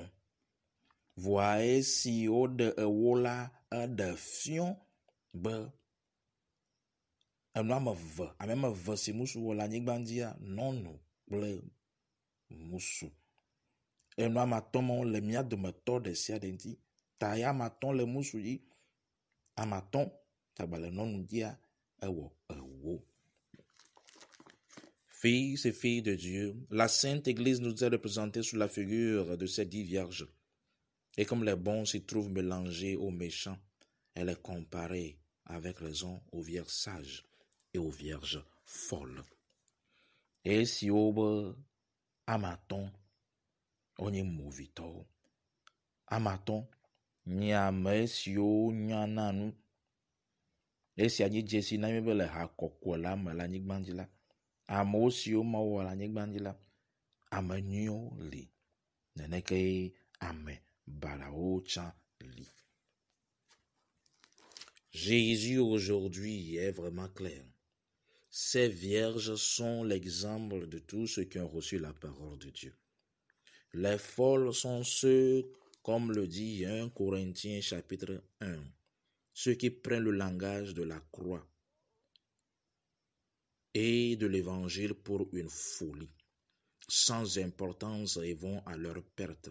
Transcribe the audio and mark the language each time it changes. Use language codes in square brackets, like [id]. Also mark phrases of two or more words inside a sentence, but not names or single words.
[ee] Vɔa esi woɖe ewo la, eɖe fiɔ̃ be enu ame eve si musu wɔ le anyigba dzia, nyɔnu kple musu. Enu amatɔ̃ mawo le mía dometɔ ɖe sia ɖe ŋuti. Ta ya amatɔ̃ le musu dzi, amatɔ̃ tagba le nyɔnu dzia, ewɔ ewo. [fr] Fils et filles de Dieu, la Sainte Église nous est représentée sous la figure de ces 10 vierges. Et comme les bons s'y trouvent mélangés aux méchants, elle est comparée avec raison aux vierges sages et aux vierges folles. [ee] Et si obe amatɔ̃, onye movitɔwo. Amatɔ̃ nye ame siwo nyana nu. Esia nye dzesi na mi be le ha kɔkɔ la me le anyigba dzi la, amewo siwo Mawu wɔ le anyigba dzi la, ame nyuiwo li. Neneke ame balao chan li. [fr] Jésus aujourd'hui est vraiment clair. Ces vierges sont l'exemple de tous ceux qui ont reçu la parole de Dieu. Les folles sont ceux, comme le dit 1 Corinthiens chapitre 1, ceux qui prennent le langage de la croix et de l'évangile pour une folie, sans importance et vont à leur perte.